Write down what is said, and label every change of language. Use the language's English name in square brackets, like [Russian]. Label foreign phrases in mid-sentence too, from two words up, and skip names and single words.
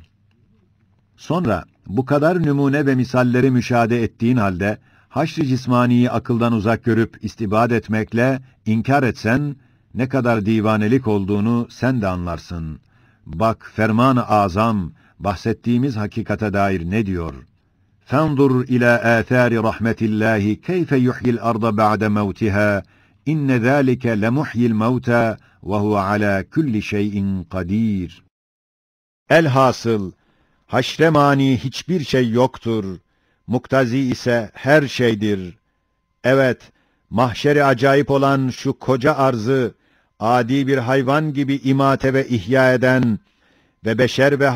[Turkish] Sonra bu kadar numune ve misalleri müşahede ettiğin halde, haşr-ı cismaniyi akıldan uzak görüp istibad etmekle inkar etsen, ne kadar divanelik olduğunu sen de anlarsın. Bak ferman-ı azam, bahsettiğimiz hakikate dair ne diyor? [Arabic] فَانْظُرْ إِلَى آثَارِ رَحْمَةِ اللّٰهِ كَيْفَ يُحْيِي الْأَرْضَ بَعْدَ مَوْتِهَا إِنَّ ذَٰلِكَ لَمُحْيِي الْمَوْتَى وَهُوَ عَلَى كُلِّ شَيْءٍ قَدِيرٌ. [Turkish] Elhasıl, haşre mani hiçbir şey yoktur. Muktazi ise her şeydir. Evet, mahşeri acayip olan şu koca arzı, adi bir hayvan gibi imate ve ihya eden ve beşer ve